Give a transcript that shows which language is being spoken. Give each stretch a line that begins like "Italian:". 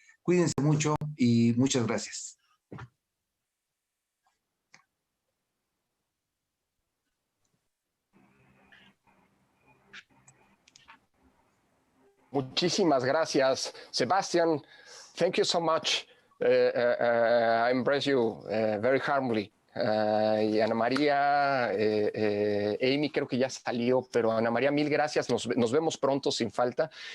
Spanish: Cuídense mucho y muchas gracias. Muchísimas gracias, Sebastian.
English: Thank you so much. I embrace you very humbly.
Spanish: Y Ana María, Amy creo que ya salió, pero Ana María, mil gracias. Nos vemos pronto, sin falta.